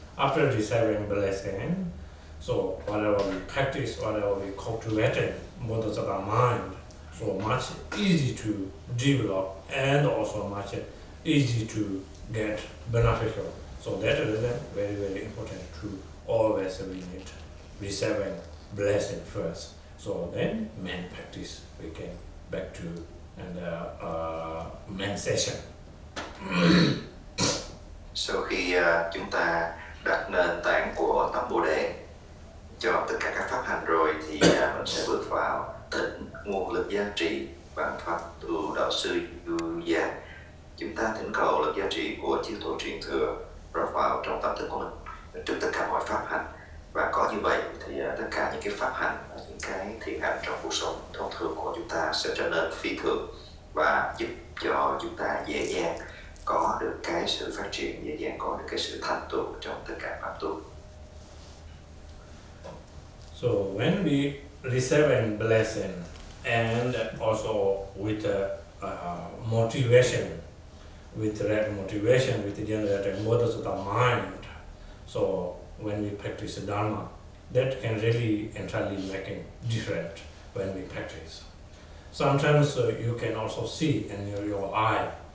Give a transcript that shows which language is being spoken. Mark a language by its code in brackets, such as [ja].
[en] After receiving blessing, so whatever we practice, whatever we cultivating Bodhisattva mind, so much easy to develop and also much easy to get beneficial. So that is very, very important to always we need receiving blessing first. So then main practice we can back to and main session. [vi] Sau khi chúng ta đặt nền tảng của tâm Bồ Đề cho tất cả các pháp hành rồi, thì mình sẽ bước vào thịnh nguồn lực gia trì bằng pháp tu đạo sư du gia. Chúng ta thỉnh cầu lực gia trì của chư tổ truyền thừa rót vào trong tâm thức của mình trước tất cả mọi pháp hành, và có như vậy thì tất cả những cái pháp hành, những cái thiện hành trong cuộc sống thông thường của chúng ta sẽ trở nên phi thường và giúp cho chúng ta dễ dàng có được cái sự phát triển, dễ dàng có được cái sự thành tựu trong tất cả pháp tu. [en] So when we receiving blessing and also with motivation, with that motivation, with the generated Bodhisattva mind, so when we practice Dharma, that can really entirely make a difference when we practice. Sometimes you can also see in your eye,